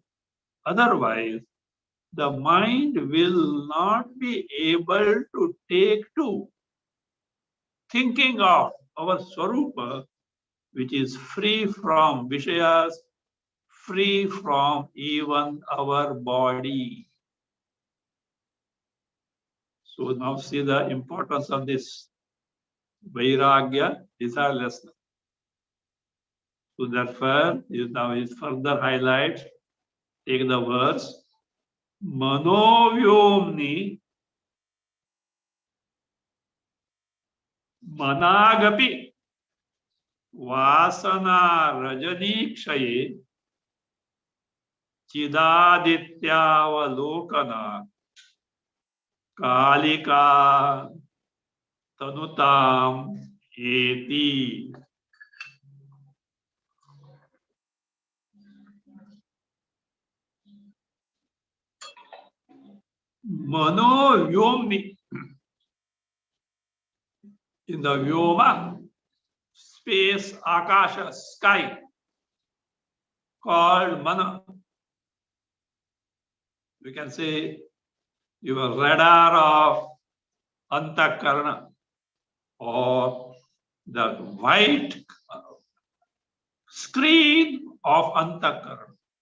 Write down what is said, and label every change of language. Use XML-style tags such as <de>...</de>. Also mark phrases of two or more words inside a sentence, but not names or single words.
<en>Otherwise, the mind will not be able to take to thinking of our Swarupa, which is free from Vishayas, free from even our body. So now see the importance of this Vairagya, desirelessness. So therefore, now is further highlight, take the verse,</en> <sa>Manovyomni Managapi Vasana Rajanikshaye Chidadityavalokana Kalika Tanutam Eti.</sa> <en>Manovyomni, in the Vyoma, space, Akasha, sky, called Mana. We can say your radar of Antakarana or the white screen of Antakarana.</en>